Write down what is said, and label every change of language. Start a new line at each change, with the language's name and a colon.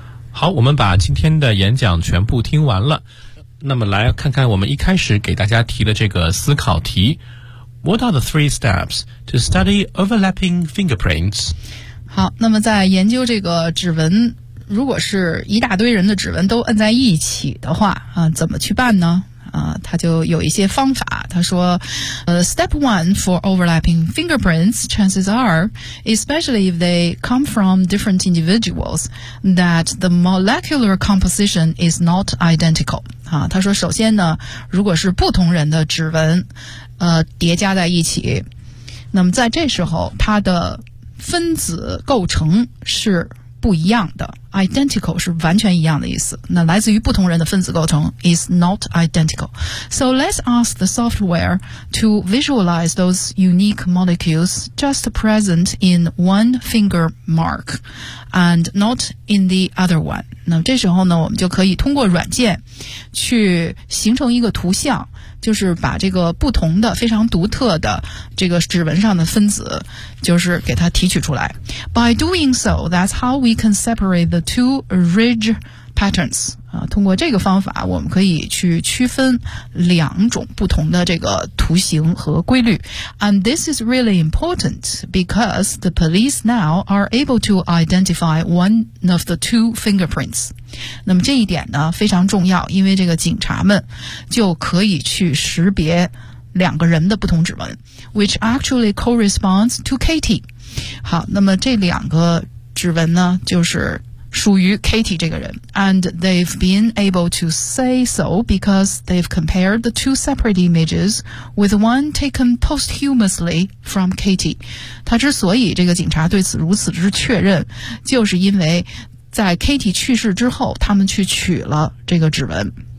Chinese: 好，我们把今天的演讲全部听完了。那么来看看我们一开始给大家提的这个思考题。
English: What are the three steps to study overlapping fingerprints?
Chinese: 好，那么在研究这个指纹，如果是一大堆人的指纹都摁在一起的话，怎么去办呢？他就有一些方法，他说
English: step one for overlapping fingerprints, chances are, especially if they come from different individuals, that the molecular composition is not identical.
Chinese: 他说首先呢，如果是不同人的指纹叠加在一起，那么在这时候它的分子构成是不一样的 identical 是完全一样的意思，那来自于不同人的分子构成
English: is not identical. So let's ask the software to visualize those unique molecules just present in one finger mark and not in the other one.
Chinese: 那这时候呢，我们就可以通过软件去形成一个图像，就是把这个不同的非常独特的这个指纹上的分子就是给它提取出来。
English: By doing so, that's how we can separate the two ridge patterns、
Chinese: 啊、通过这个方法我们可以去区分两种不同的这个图形和规律。
English: And this is really important because the police now are able to identify one of the two fingerprints.
Chinese: 那么这一点呢非常重要，因为这个警察们就可以去识别两个人的不同指纹
English: which actually corresponds to Katie.
Chinese: 好，那么这两个指纹呢就是属于 Katie 这个人。
English: And they've been able to say so because they've compared the two separate images with one taken posthumously from Katie.
Chinese: 他之所以这个警察对此如此之确认，就是因为在 Katie 去世之后他们去取了这个指纹。